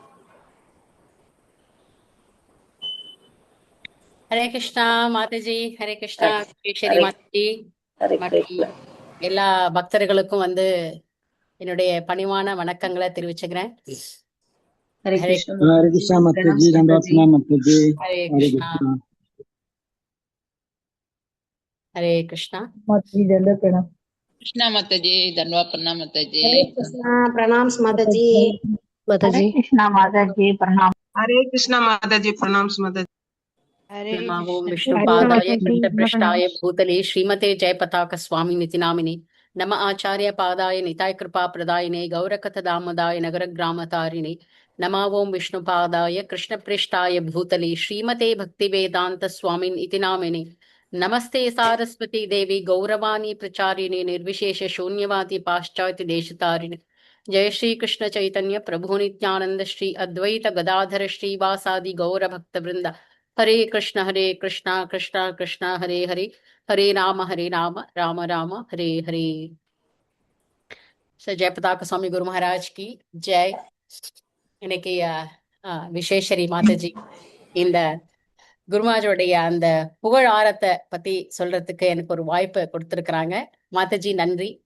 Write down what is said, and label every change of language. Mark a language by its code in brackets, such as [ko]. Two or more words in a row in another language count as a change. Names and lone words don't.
[ta] ஹரே கிருஷ்ணா மாதாஜி. ஹரே கிருஷ்ணா விஸ்வேஸ்வரி மாதாஜி. ஹரே மற்றும் கிருஷ்ணா. எல்லா பக்தர்களுக்கும் வந்து என்னுடைய பணிவான வணக்கங்களை தெரிவிச்சுக்கிறேன். [hi] हरे [ta] ஹரே [hi] कृष्ण हरे कृष्णा माता जी, दंडवत प्रणाम माता जी। [ta] ஹரே [hi] हरे [ta] கிருஷ்ணா. [hi] कृष्णा। [ta] ஹரே கிருஷ்ணா. [hi] माता जी दंडवत प्रणाम। कृष्णा माता जी, धन्यवाद प्रणाम माता जी। हरे कृष्णा प्रणाम माता जी। हरे कृष्णा माता जी प्रणाम। हरे कृष्णा माता जी, प्रणाम माता जी। [sa] नमो हरे विष्णुपादाय कृष्णा कृष्णपृष्ठाय भूतले श्रीमते जयपताक स्वामी निति नामिने नम आचार्य पादाय निताय कृपा प्रदायिने गौरकथ दामोदाय नगर ग्रामतारिणे नमो ओं विष्णुपादाय कृष्णपृष्ठाय भूतले श्रीमते भक्ति वेदांत स्वामी इति नामिने नमस्ते सारस्वती देवी गौरवाणी प्रचारिणे निर्विशेष शून्यवादी पाश्चात्य देशतारिणे जय श्री कृष्ण चैतन्य प्रभु नित्यानंद श्री अद्वैत गदाधर श्रीवासादि गौर भक्त वृंद हरे कृष्ण कृष्णा कृष्णा हरे हरे हरे राम राम राम हरे हरे. [ta] ஜெயபதாக்க சுவாமி [hi] गुरु महाराज की जय. [ta] இன்னைக்கு விஸ்வேஸ்வரி மாதாஜி இந்த குருமாஜோடைய அந்த புகழ் ஆரத்தை பத்தி சொல்றதுக்கு எனக்கு ஒரு வாய்ப்பு கொடுத்திருக்கிறாங்க. மாதாஜி நன்றி.